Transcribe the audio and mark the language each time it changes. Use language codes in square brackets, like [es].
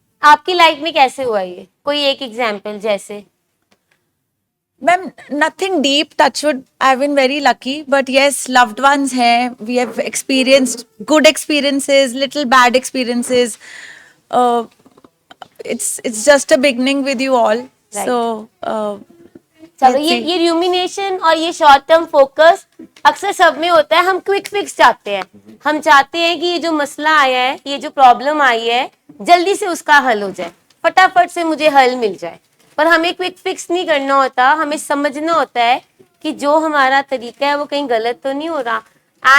[hi] आपकी लाइफ में कैसे हुआ ये, कोई एक एग्जाम्पल जैसे? [en] Ma'am, nothing deep, touch wood. I've been very lucky, but yes, loved ones हैं. We have experienced good experiences, little bad experiences. Uh, it's just a beginning with you all. Right. So [hi] चलो, [en] let's see. [hi] ये rumination और ये short term focus अक्सर सब में होता है। हम क्विक फिक्स चाहते हैं, हम चाहते हैं कि ये जो मसला आया है, ये जो प्रॉब्लम आई है, जल्दी से उसका हल हो जाए, फटाफट से मुझे हल मिल जाए। पर हमें क्विक फिक्स नहीं करना होता, हमें समझना होता है कि जो हमारा तरीका है वो कहीं गलत तो नहीं हो रहा।